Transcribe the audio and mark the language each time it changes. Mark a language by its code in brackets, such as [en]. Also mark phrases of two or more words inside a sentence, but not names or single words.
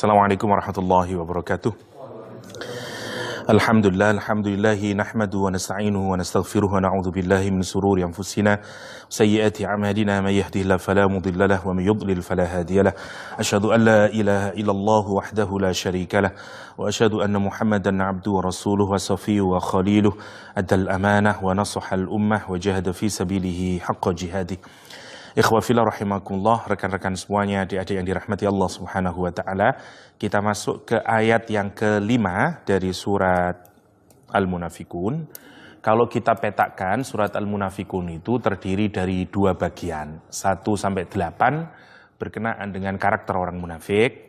[ar] السلام عليكم ورحمة الله وبركاته الحمد لله نحمده ونستعينه ونستغفره ونعوذ بالله من شرور أنفسنا سيئات أعمالنا من يهده الله فلا مضل له ومن يضلل فلا هادي له. أشهد أن لا إله إلا الله وحده لا شريك له وأشهد أن محمدا عبده ورسوله وصفيه وخليله أدى الأمانة ونصح الأمة وجاهد في سبيله حق جهاده. إخوة في الله رحمكم الله, [id] rekan-rekan semuanya, adik-adik yang dirahmati Allah [ar] سبحانه وتعالى. [id] Kita masuk ke ayat yang kelima dari surat Al-Munafikun. Kalau kita petakan, surat Al-Munafikun itu terdiri dari dua bagian, 1 sampai 8 berkenaan dengan karakter orang munafik.